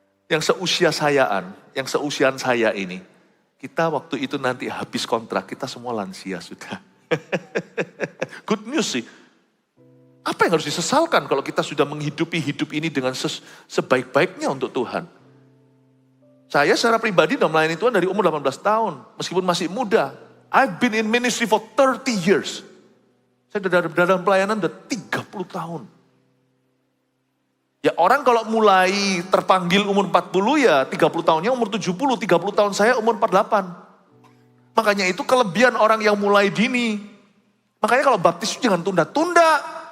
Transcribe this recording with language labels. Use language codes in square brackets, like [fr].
[id] Yang seusiaan saya ini, kita waktu itu nanti habis kontrak, kita semua lansia sudah. [en] Good news [id] sih. Apa yang harus disesalkan kalau kita sudah menghidupi hidup ini dengan sebaik-baiknya untuk Tuhan. Saya secara pribadi sudah melayani Tuhan dari umur 18 tahun, meskipun masih muda. [en] I've been in ministry for 30 years. [id] Saya dalam pelayanan udah 30 tahun. Ya orang kalau mulai terpanggil umur 40 ya 30 tahunnya umur 70, 30 tahun saya umur 48. Makanya itu kelebihan orang yang mulai dini. Makanya kalau baptis jangan tunda-tunda.